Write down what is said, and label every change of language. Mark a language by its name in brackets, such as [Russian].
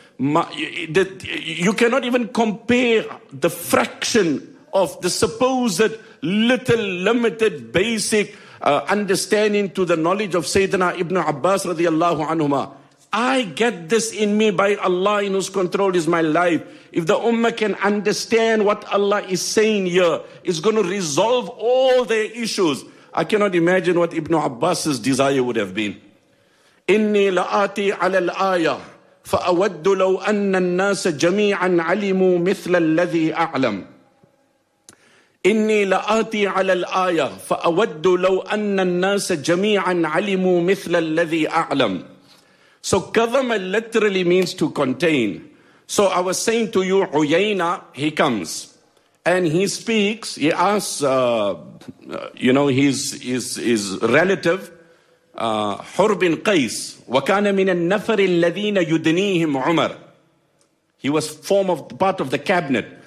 [English] You cannot even compare the fraction of the supposed little, limited, basic understanding to the knowledge of Sayyidina Ibn Abbas radiallahu anhumah. I get this in me by Allah in whose control is my life. If the Ummah can understand what Allah is saying here, it's going to resolve all their issues. I cannot imagine what Ibn Abbas's desire would have been. [Arabic] إِنِّي لَآتِي عَلَى الْآيَةِ فَأَوَدُّ لَوْ أَنَّ النَّاسَ جَمِيعًا عَلِمُوا مِثْلَ الَّذِي أَعْلَمُ إِنِّي لَآتِي عَلَى الْآيَةِ فَأَوَدُّ لَوْ أَنَّ النَّاسَ جَمِيعًا عَلِمُوا مِثْلَ الَّذِي أَعْلَمُ [English] So kadhama literally means to contain. So I was saying to you, Uyayna, he comes. And he speaks, he asks, you know, his relative, Hur bin Qais, [Arabic] وَكَانَ مِنَ النَّفَرِ الَّذِينَ يُدْنِيهِمْ عُمَرِ [English] He was part of the cabinet.